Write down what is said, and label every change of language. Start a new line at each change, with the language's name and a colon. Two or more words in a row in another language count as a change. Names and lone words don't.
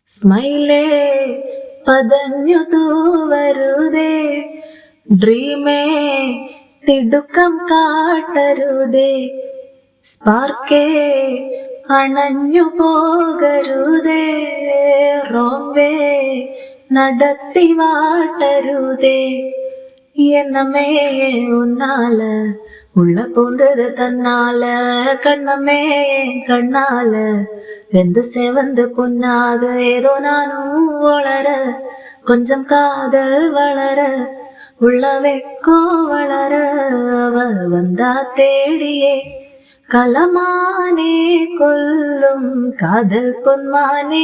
Malayalam: സ്മൈലേ പതഞ്ഞു തൂവരുതേ, ഡ്രീമേ തിടുക്കം കാട്ടരുതേ, സ്പാർക്കേ അണഞ്ഞു പോകരുതേ, റോംവേ നടത്തി വാട്ടരുതേ.
Tamil: எண்ணமே உன்னால உள்ள பூந்தது தன்னால, கண்ணமே கண்ணால வெந்து செவந்து பொன்னாக ஏதோ நானும் வளர, கொஞ்சம் காதல் வளர, உள்ள வெக்கோ வளர, அவ வந்தா தேடியே கலமானே கொல்லும் காதல் பொன்மானே.